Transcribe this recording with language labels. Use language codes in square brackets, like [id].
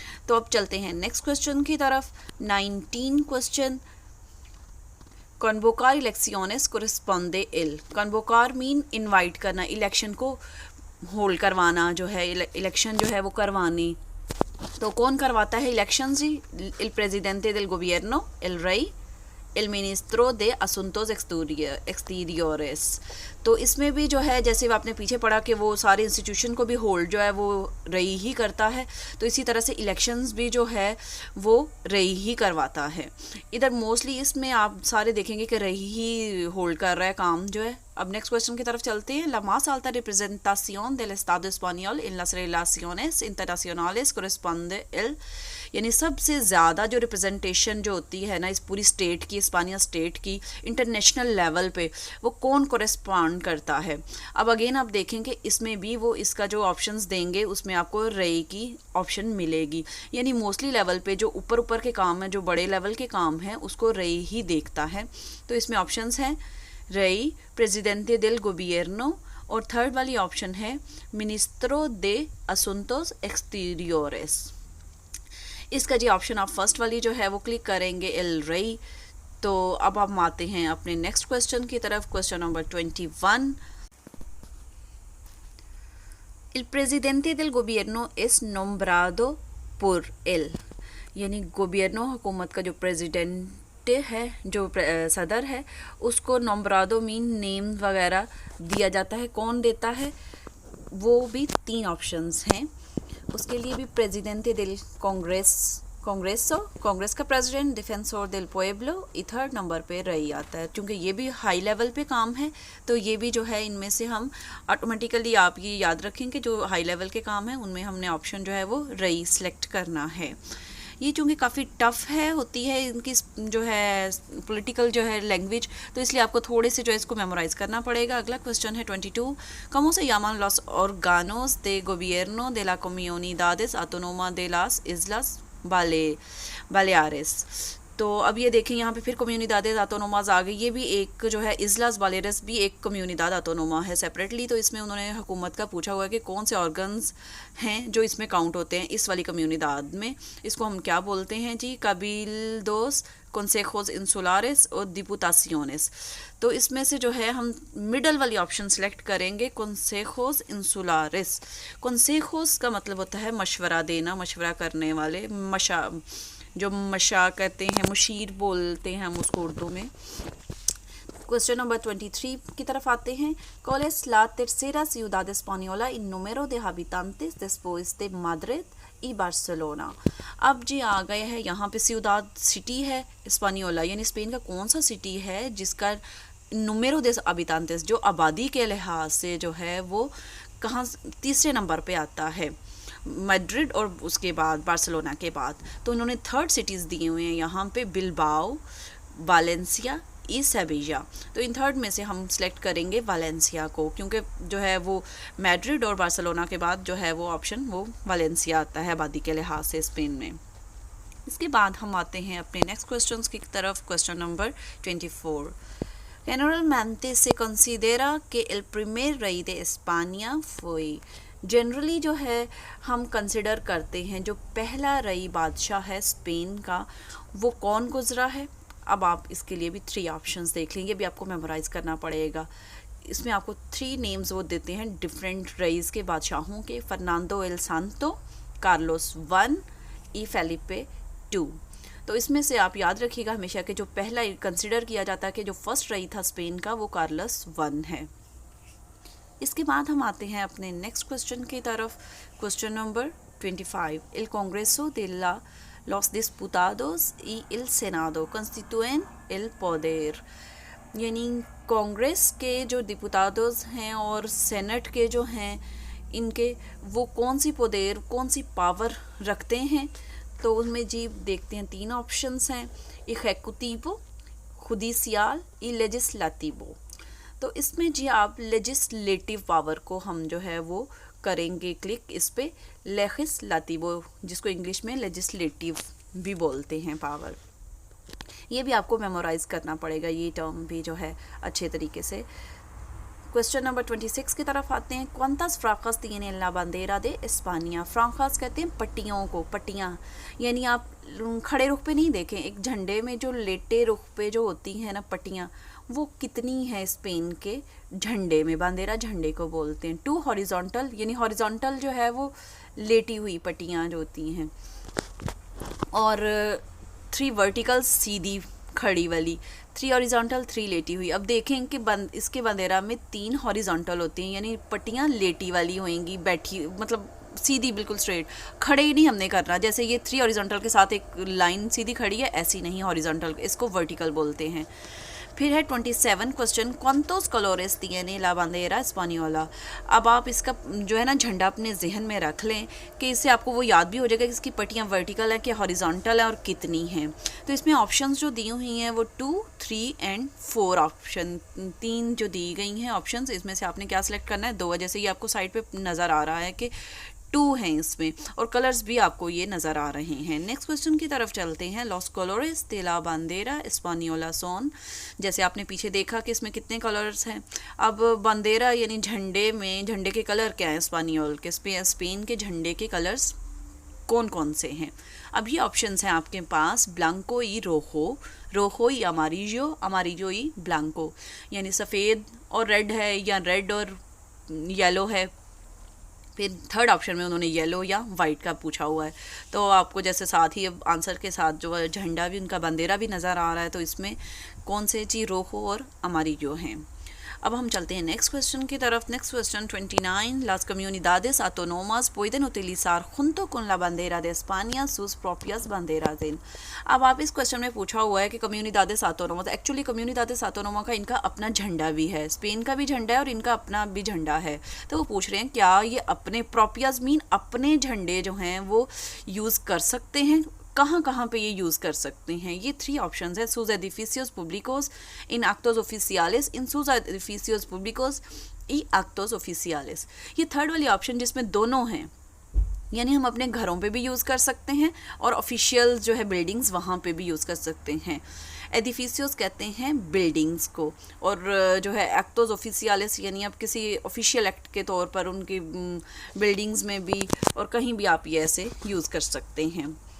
[hi] तो अब चलते हैं नेक्स्ट क्वेश्चन की तरफ। 19 question, [es] कन्वोकार इलेक्शंस कोरिस्पोंडे एल। [hi] कन्वोकार mean invite करना, इलेक्शन को होल्ड करवाना, जो है इलेक्शन जो है वो करवाने। तो कौन करवाता है इलेक्शन जी? [es] el presidente del gobierno, el rey, el ministro de asuntos exteriores। [hi] तो इसमें भी जो है जैसे आपने पीछे पढ़ा कि वो सारे इंस्टीट्यूशन को भी होल्ड जो है वो रई ही करता है, तो इसी तरह से इलेक्शंस भी जो है वो रई ही करवाता है। इधर मोस्टली इसमें आप सारे देखेंगे कि रई ही होल्ड कर रहा है काम जो है। अब नेक्स्ट क्वेश्चन की तरफ चलते हैं। [es] La más alta representación del Estado español en las relaciones internacionales corresponde el, [hi] यानी सबसे ज़्यादा जो रिप्रेजेंटेशन जो होती है ना इस पूरी स्टेट की, स्पानिया स्टेट की, इंटरनेशनल लेवल पे वो कौन कोरेस्पॉन्ड करता है। अब अगेन आप देखेंगे इसमें भी वो इसका जो ऑप्शंस देंगे उसमें आपको रई की ऑप्शन मिलेगी, यानी मोस्टली लेवल पे जो ऊपर ऊपर के काम हैं, जो बड़े लेवल के काम हैं उसको रई ही देखता है। तो इसमें ऑप्शंस हैं रई, प्रेसिडेंटे देल गोबियर्नो, और थर्ड वाली ऑप्शन है मिनिस्ट्रो दे असूंटोस एक्सटीरियोरेस। इसका जी ऑप्शन आप फर्स्ट वाली जो है वो क्लिक करेंगे, एल रई। तो अब हम आते हैं अपने नेक्स्ट क्वेश्चन की तरफ। Question number [es] 21, El presidente del gobierno es nombrado por él। [hi] यानी गोबियर्नो हुकूमत का जो प्रेसिडेंट है, जो सदर है, उसको नोम्ब्रादो मीन नेम वगैरह दिया जाता है। कौन देता है? वो भी 3 ऑप्शंस हैं। उसके लिए भी प्रेसिडेंटे दिल कांग्रेस का प्रेसिडेंट, डिफेंसोर दिल पुएब्लो, थर्ड नंबर पे रही आता है। क्योंकि ये भी हाई लेवल पे काम है तो ये भी जो है इनमें से हम ऑटोमेटिकली, आप ये याद रखें कि जो हाई लेवल के काम है उनमें हमने ऑप्शन जो है वो रई सेलेक्ट करना है। ये चूँकि काफ़ी टफ़ है होती है इनकी जो है पॉलिटिकल जो है लैंग्वेज, तो इसलिए आपको थोड़े से जो है इसको मेमोराइज़ करना पड़ेगा। अगला क्वेश्चन है [es] 22, ¿Cómo se llaman los órganos de gobierno de la comunidades autónomas de las Islas Baleares। [hi] तो अब ये देखें यहाँ पे फिर कम्युनिदाद ऑटोनोमाज आ गई। ये भी एक जो है इस्लास बालेरस भी एक कम्युनिदाद ऑटोनोमा है सेपरेटली। तो इसमें उन्होंने हुकूमत का पूछा हुआ है कि कौन से ऑर्गन्स हैं जो इसमें काउंट होते हैं इस वाली कम्युनिदाद में। इसको हम क्या बोलते हैं जी? कबीलदोस, [es] consejos insulares और diputaciones। [hi] तो इसमें से जो है हम मिडल वाली ऑप्शन सेलेक्ट करेंगे, consejos insulares। consejos का मतलब होता है मशवरा देना, मशवरा करने वाले, जो मशा कहते हैं, मुशीर बोलते हैं हम उसको उर्दू में। क्वेश्चन नंबर 23 की तरफ आते हैं। [es] ¿Cuál es la tercera ciudad española en número de habitantes después de Madrid y Barcelona? [hi] अब जी आ गए हैं यहाँ पे ciudad सिटी है स्पानियोला, यानी स्पेन का कौन सा सिटी है जिसका [es] número de habitantes [hi] जो आबादी के लिहाज से जो है वो कहाँ तीसरे नंबर पे आता है, मैड्रिड और उसके बाद बार्सिलोना के बाद। तो उन्होंने थर्ड सिटीज़ दिए हुए हैं यहाँ पे, बिलबाओ, वालेंसिया, ई सेविया। तो इन थर्ड में से हम सेलेक्ट करेंगे वालेंसिया को, क्योंकि जो है वो मैड्रिड और बार्सिलोना के बाद जो है वो ऑप्शन वो वालेंसिया आता है आबादी के लिहाज से स्पेन में। इसके बाद हम आते हैं अपने नेक्स्ट क्वेश्चन की तरफ। Question number 24। [es] Generalmente se considera que el primer rey de España fue। [hi] Generally जो है हम कंसिडर करते हैं जो पहला रई बादशाह है स्पेन का वो कौन गुजरा है। अब आप इसके लिए भी 3 ऑप्शंस देख लेंगे, भी आपको मेमोराइज़ करना पड़ेगा। इसमें आपको 3 नेम्स वो देते हैं डिफरेंट रईस के बादशाहों के, फर्नांडो एल सांतो, कार्लोस 1, ई फेलिपे 2। तो इसमें से आप याद रखिएगा हमेशा कि जो पहला कंसिडर किया जाता है कि जो फर्स्ट रई था स्पेन का वो कार्लोस 1 है। इसके बाद हम आते हैं अपने नेक्स्ट क्वेश्चन की तरफ। Question number 25। [es] El Congreso de los Diputados y el Senado constituyen el poder। [hi] यानी कांग्रेस के जो डिपुटाडोज हैं और सेनेट के जो हैं इनके वो कौन सी पोदेर, कौन सी पावर रखते हैं। तो उसमें जी देखते हैं 3 ऑप्शंस हैं, [es] इजेक्यूटिवो, जुडिशियल y लेजिस्लेटिवो। [hi] तो इसमें जी आप लेजिस्लेटिव पावर को हम जो है वो करेंगे क्लिक इस पे, लेजिस्लेटिवो जिसको इंग्लिश में लेजिस्लेटिव भी बोलते हैं पावर। ये भी आपको मेमोराइज़ करना पड़ेगा, ये टर्म भी जो है अच्छे तरीके से। क्वेश्चन नंबर 26 की तरफ आते हैं। [es] ¿Cuántas franjas tiene la bandera de España? [hi] फ्रांकास कहते हैं पट्टियों को, पट्टियाँ यानी आप खड़े रुख पे नहीं देखें, एक झंडे में जो लेटे रुख पे जो होती हैं ना पट्टियाँ, वो कितनी है स्पेन के झंडे में, बांदेरा झंडे को बोलते हैं। 2 हॉरिजॉन्टल यानी हॉरिजॉन्टल जो है वो लेटी हुई पट्टियाँ जो होती हैं, और 3 वर्टिकल सीधी खड़ी वाली, 3 हॉरिजॉन्टल 3 लेटी हुई। अब देखें कि इसके बांदेरा में 3 हॉरिजॉन्टल होती हैं यानी पट्टियाँ लेटी वाली होंगी, बैठी मतलब सीधी बिल्कुल स्ट्रेट, खड़े ही नहीं हमने करना। जैसे ये 3 हॉरिजॉन्टल के साथ एक लाइन सीधी खड़ी है, ऐसी नहीं हॉरिजॉन्टल, इसको वर्टिकल बोलते हैं। फिर है 27 question. [es] ¿Cuántos colores tiene la bandera española? [hi] अब आप इसका जो है ना झंडा अपने जहन में रख लें कि इससे आपको वो याद भी हो जाएगा कि इसकी पट्टियाँ वर्टिकल है कि हॉरिजॉन्टल है और कितनी हैं। तो इसमें ऑप्शंस जो दी हुई हैं वो 2, 3 एंड 4 ऑप्शन, 3 जो दी गई हैं ऑप्शंस, इसमें से आपने क्या सिलेक्ट करना है, 2 है। जैसे ये आपको साइड पे नज़र आ रहा है कि 2 हैं इसमें, और कलर्स भी आपको ये नज़र आ रहे हैं। नेक्स्ट क्वेश्चन की तरफ चलते हैं। [es] लॉस कलर्स de la bandera española son। [hi] जैसे आपने पीछे देखा कि इसमें कितने कलर्स हैं। अब बंदेरा यानी झंडे में, झंडे के कलर क्या हैं स्पानियोल के, स्पेन के झंडे के कलर्स कौन कौन से हैं। अब ये ऑप्शंस हैं आपके पास, [es] ब्लांको y रोहो, रोहो y अमारिजो, अमारिजो y ब्लांको, [hi] यानी सफ़ेद और रेड है या रेड और येलो है। फिर थर्ड ऑप्शन में उन्होंने येलो या वाइट का पूछा हुआ है। तो आपको जैसे साथ ही आंसर के साथ जो झंडा भी, उनका बंदेरा भी नज़र आ रहा है, तो इसमें कौन से जी रोहो और अमारिजो हैं। अब हम चलते हैं नेक्स्ट क्वेश्चन की तरफ। Next question 29। [es] Las comunidades autónomas pueden utilizar junto con la bandera de España sus propias banderas en। [hi] अब आप इस क्वेश्चन में पूछा हुआ है कि comunidades autónomas, actually comunidades autónomas का इनका अपना झंडा भी है, स्पेन का भी झंडा है और इनका अपना भी झंडा है। तो वो पूछ रहे हैं क्या ये अपने propias मीन अपने झंडे जो हैं वो यूज़ कर सकते हैं, कहाँ कहाँ पे ये यूज़ कर सकते हैं। ये 3 ऑप्शंस है, [es] sus edificios públicos, in actos oficiales, in sus edificios públicos y actos oficiales। [hi] ये थर्ड वाली ऑप्शन जिसमें दोनों हैं, यानी हम अपने घरों पे भी यूज़ कर सकते हैं और ऑफिशियल जो है बिल्डिंग्स वहाँ पे भी यूज़ कर सकते हैं। एडिफिशियोस कहते हैं बिल्डिंग्स को, और जो है एक्टोस ऑफिशियल्स यानी आप किसी ऑफिशियल एक्ट के तौर पर उनकी बिल्डिंग्स में भी और कहीं भी आप ये ऐसे यूज़ कर सकते हैं।